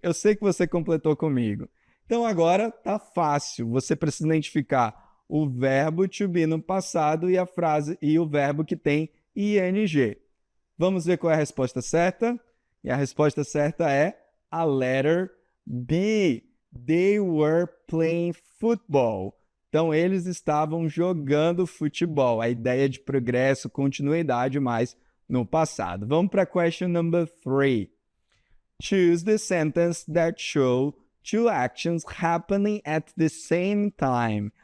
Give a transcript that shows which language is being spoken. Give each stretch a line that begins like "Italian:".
Portuguese: Eu sei que você completou comigo. Então, agora tá fácil. Você precisa identificar o verbo to be no passado e a frase e o verbo que tem ing. Vamos ver qual é a resposta certa? E a resposta certa é a
English: letter B. They were playing football.
Portuguese: Então, eles estavam jogando futebol. A ideia de progresso, continuidade, mas no passado. Vamos para a
English: question number 3. Choose the sentence that show two actions happening at the same time.